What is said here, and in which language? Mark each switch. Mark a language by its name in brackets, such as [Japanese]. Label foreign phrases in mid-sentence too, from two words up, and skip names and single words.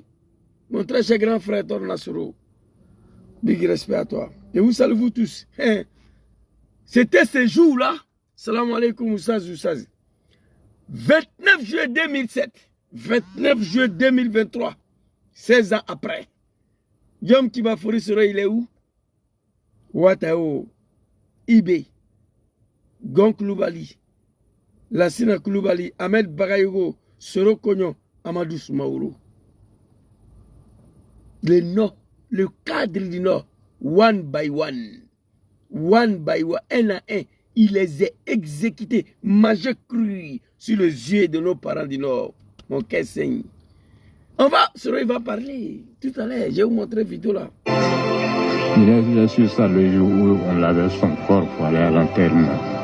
[French] Mon très cher grand frère Torna Soro, big respect à toi. Et vous salue vous tous. C'était ce jour là, [Arabic] Salam alaikum [French] Oussaz Oussaz. 29 juillet 2007, 29 juillet 2023, 16 ans après. Yom Kibafori Soro, il est où? Ouattao, Ibé, Gon Koulibaly, Lassina Koulibaly, Ahmed Bagayogo, Soro Kognon, Amadou Soumaourou. Le Nord, le cadre du Nord, [English] one by one, [French] un à un, il les a exécutés, majeur cru sur les yeux de nos parents du Nord. Mon cœur saigne. Il va parler tout à l'heure, je vais vous montrer la vidéo là. Il est sur ça le jour où on lavait son corps pour aller à l'enterrement.